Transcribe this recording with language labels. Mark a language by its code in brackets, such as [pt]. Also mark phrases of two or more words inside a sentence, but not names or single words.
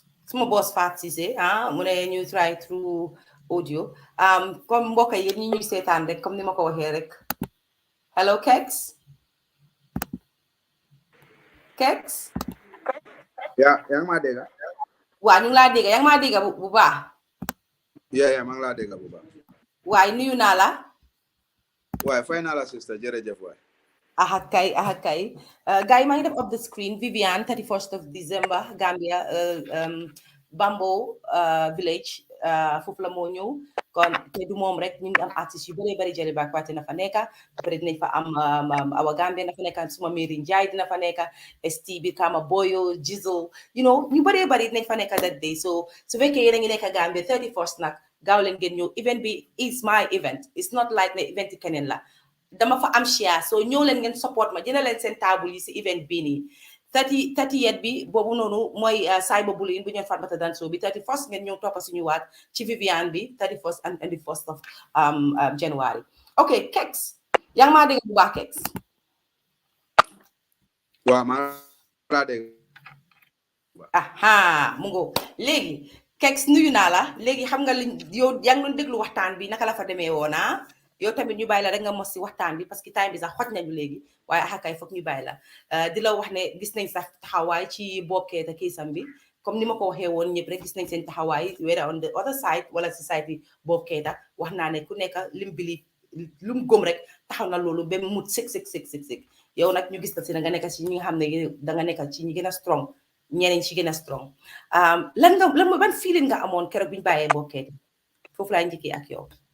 [wo] suma boss Fat Cissé mu ne ñu [en] try through audio [wo] comme mbokk yi ñi ñuy seetaan rek comme ni ma ko waxee rek hello Kex yaa ngi maa dégg waa ñu ngi laa dégg yaa ngi maa dégg bu baax yaa maa ngi laa dégg bu baax waaye nuyu naa la waaye fay naa la sister jërëjëf waay aha kay gars yi maa ngi def [en] up the screen [wo] Viviane 31st of December Gambia Bambo village foofu la moo ñëw kon te du moom rek ñu ngi am artistes yu bëree bëri jëli baak parti na fa nekka après dinañ fa am Awa Gambia na fa nekka suma mairie Njaay dina fa nekka ST bi Kama Boyo Jizzle [en] you know [wo] ñu bëree bëri dinañ fa nekka [en] that day [wo] so su fekkee yéen a ngi nekka Gambia 31st nag gaaw leen ngeen ñëw event bi [en] is my event it's not like [wo] ne event keneen la dama fa am share so ñëw leen ngeen support ma jëna leen seen table yi si event bii nii 30th bi boobu noonu mooy cyberbullying bu ñoon Fatoumatta Danso bi 31st ngeen ñëw toppa suñu waat ci Viviane bi 31st and the 1st of January ok Kex yaa ngi maa dégg bu baax Kex waaw maa laa dégg aha mu ngo léegi Kex nuyu naa la léegi xam nga li yow yaa ngi doon déglu waxtaan bi naka la fa demee woona yow tamit ñu bàyyi la rek nga mos si waxtaan bi [fr] parce que [wo] time bi sax xoj nañu léegi waaye axakay foog ñu bàyyi la di la wax ne gis nañ sax taxawaay ci bokkee te kiisam bi comme ni ma ko waxee woon ñëpp rek gis nañ seen taxawaay [en] whether on the other side [wo] wala society bokkee ta wax naa ne ku nekk lim bili lum gëm rek taxaw na loolu ba mut sëg yow nag ñu gis la si nga nekk si ñi nga xam ne da nga nekk ci ñi gën a strong ñeneen ci gën a strong lan ban feeling nga amoon keroog bi ñu bàyyee bokkee foofu laay njëkkee ak yow